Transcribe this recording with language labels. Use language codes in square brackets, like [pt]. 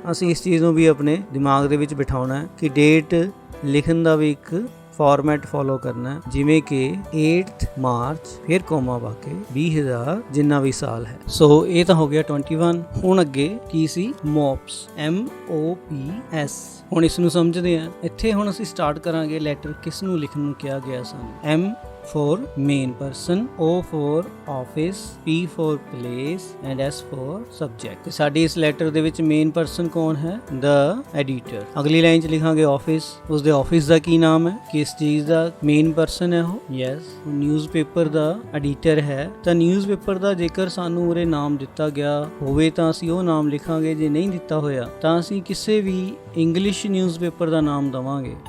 [pa] ਅਸੀਂ ਇਸ ਚੀਜ਼ ਨੂੰ ਵੀ ਆਪਣੇ ਦਿਮਾਗ ਦੇ ਵਿੱਚ ਬਿਠਾਉਣਾ ਹੈ ਕਿ ਡੇਟ ਲਿਖਣ ਦਾ ਵੀ ਇੱਕ ਫਾਰਮੈਟ ਫੋਲੋ ਕਰਨਾ ਹੈ, ਜਿਵੇਂ ਕਿ 8 ਮਾਰਚ ਫਿਰ ਕੋਮਾ ਪਾ ਕੇ 20,000 ਜਿੰਨਾ ਵੀ ਸਾਲ ਹੈ। ਸੋ ਇਹ ਤਾਂ ਹੋ ਗਿਆ 21। ਹੁਣ ਅੱਗੇ ਕੀ ਸੀ? ਮੋਪਸ, MOPS। ਹੁਣ ਇਸ ਨੂੰ ਸਮਝਦੇ ਹਾਂ। ਇੱਥੇ ਹੁਣ ਅਸੀਂ ਸਟਾਰਟ ਕਰਾਂਗੇ ਲੈਟਰ ਕਿਸ ਨੂੰ ਲਿਖਣ ਨੂੰ ਕਿਹਾ ਗਿਆ ਸਾਨੂੰ। M [en] for main person, O for office, P for place and S for subject। [pa] ਤੇ ਸਾਡੀ ਇਸ ਲੈਟਰ ਦੇ ਵਿੱਚ ਮੇਨ ਪਰਸਨ ਕੌਣ ਹੈ? [en] the editor। [pa] ਅਗਲੀ ਲਾਈਨ 'ਚ ਲਿਖਾਂਗੇ ਆਫਿਸ, ਉਸਦੇ ਆਫਿਸ ਦਾ ਕੀ ਨਾਮ ਹੈ, ਕਿਸ ਚੀਜ਼ ਦਾ ਮੇਨ ਪਰਸਨ ਹੈ ਉਹ? ਯੈਸ, ਨਿਊਜ਼ਪੇਪਰ ਦਾ ਐਡੀਟਰ ਹੈ। ਤਾਂ ਨਿਊਜ਼ਪੇਪਰ ਦਾ ਜੇਕਰ ਸਾਨੂੰ ਉਰੇ ਨਾਮ ਦਿੱਤਾ ਗਿਆ ਹੋਵੇ ਤਾਂ ਅਸੀਂ ਉਹ ਨਾਮ ਲਿਖਾਂਗੇ, ਜੇ ਨਹੀਂ ਦਿੱਤਾ ਹੋਇਆ ਤਾਂ ਅਸੀਂ ਕਿਸੇ ਵੀ ਇੰਗਲਿਸ਼ ਨਿਊਜ਼ਪੇਪਰ ਦਾ ਨਾਮ ਦਵਾਂਗੇ।